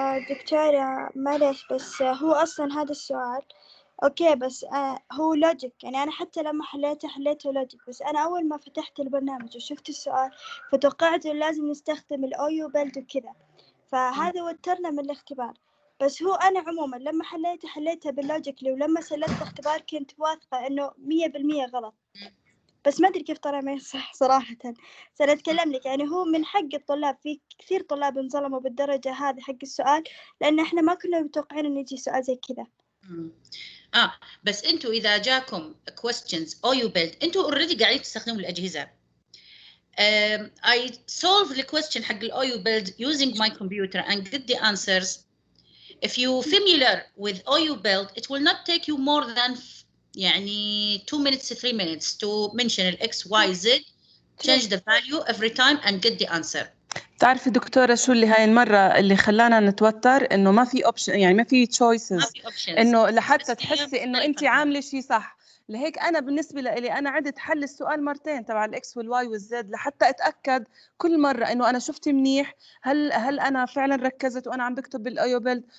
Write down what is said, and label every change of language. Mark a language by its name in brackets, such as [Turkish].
[Arabic] دكتورة معلش بس هو أصلا هذا السؤال أوكي بس هو لوجيك يعني أنا حتى لما حليته لوجيك بس أنا أول ما فتحت البرنامج وشفت السؤال فتوقعت إنه لازم نستخدم الأويو بلد وكذا فهذا وترنا من الاختبار بس هو أنا عموما لما حليته باللوجيكلي ولما سلمت الاختبار كنت واثقة إنه 100% غلط بس ما أدري كيف طلع ما يصح صراحة. سنتكلم لك يعني هو من حق الطلاب في كثير طلاب انظلموا بالدرجة هذه حق السؤال لأن إحنا ما كنا متوقعين إنه يجي سؤال زي كذا. بس أنتوا إذا جاكم questions OU build أنتوا already قاعدين تستخدموا الأجهزة. [English] I solve the question حق OU build using my computer and get the answers. If you familiar with OU build it will not take you more than يعني 2 minutes 3 minutes to mention ال X, Y, Z, change the value every time and get the answer. [Arabic] تعرفي دكتورة شو اللي هاي المرة اللي خلانا نتوتر إنه ما في اوبشن يعني ما في choices إنه لحتى تحسي إنه أنت عاملة شيء صح. لهيك أنا بالنسبة لي أنا عدت حل السؤال مرتين تبع الإكس والواي والزد لحتى أتأكد كل مرة إنه أنا شفت منيح هل أنا فعلا ركزت وأنا عم بكتب بالأيو بيلد.